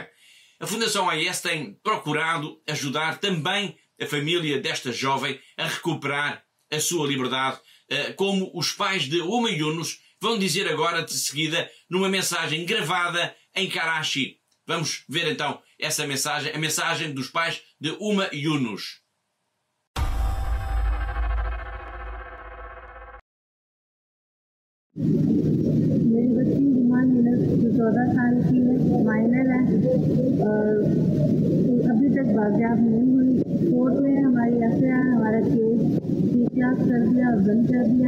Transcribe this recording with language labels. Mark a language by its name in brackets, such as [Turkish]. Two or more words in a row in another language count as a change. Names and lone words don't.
[Portuguese] A Fundação AIS tem procurado ajudar também a família desta jovem a recuperar a sua liberdade, como os pais de Uma Yunus vão dizer agora de seguida numa mensagem gravada em Karachi. Vamos ver então essa mensagem, a mensagem dos pais de Uma Yunus. [Urdu] میری بچی ہما یونس جو 14 سال کی ہے، مائنر ہے اور ابھی تک بازیاب نہیں ہوئی. کورٹ میں ہماری ایف آئی آر، ہمارا کیس احتیاط کر دیا اور بند کر دیا.